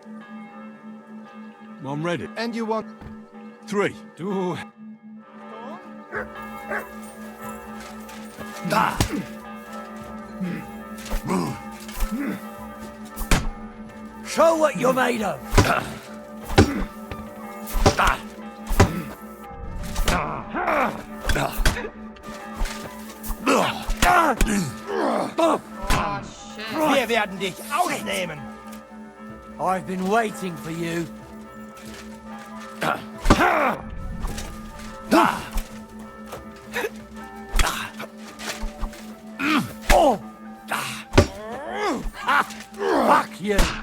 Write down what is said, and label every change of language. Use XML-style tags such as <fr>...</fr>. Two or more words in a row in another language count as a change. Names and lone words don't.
<en>I'm ready. And you want... 3. Du... Show what you're made of.</en> <ko>아, 쉣.</ko> <de>Wir werden dich ausnehmen.</de> <en>I've been waiting for you. Fuck you.</en>